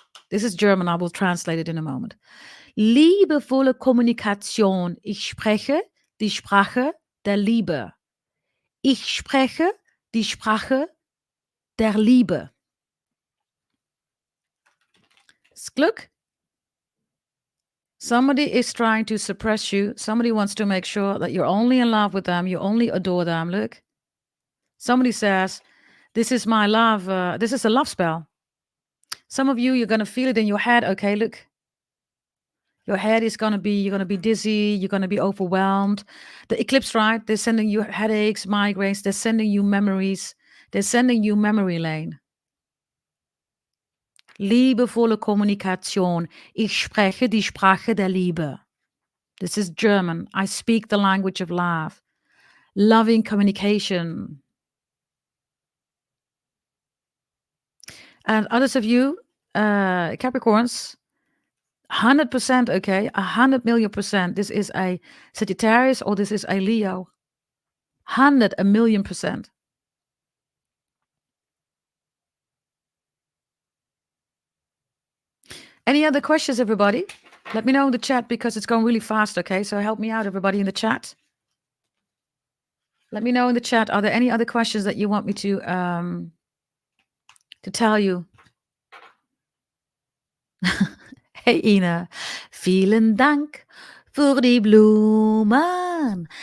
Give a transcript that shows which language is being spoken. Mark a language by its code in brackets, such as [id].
[en] This is German. I will translate it in a moment. [de] Liebevolle Kommunikation. Ich spreche die Sprache der Liebe. Ich spreche die Sprache der Liebe. Ist Glück? [en] Somebody is trying to suppress you. Somebody wants to make sure that you're only in love with them. You only adore them. Look. Somebody says, this is my love. This is a love spell. Some of you, you're going to feel it in your head. Okay, look. Your head is going to be, you're going to be dizzy. You're going to be overwhelmed. The eclipse, right? They're sending you headaches, migraines. They're sending you memories. They're sending you memory lane. [de] Liebevolle Kommunikation. Ich spreche die Sprache der Liebe. [en] This is German. I speak the language of love. Loving communication. And others of you, Capricorns, 100%, okay, 100 million%. This is a Sagittarius or this is a Leo. 100 million%. Any other questions, everybody? Let me know in the chat because it's going really fast, okay? So help me out, everybody, in the chat. Let me know in the chat. Are there any other questions that you want me to tell you? Hey, Ina. [de] Vielen Dank für die Blumen.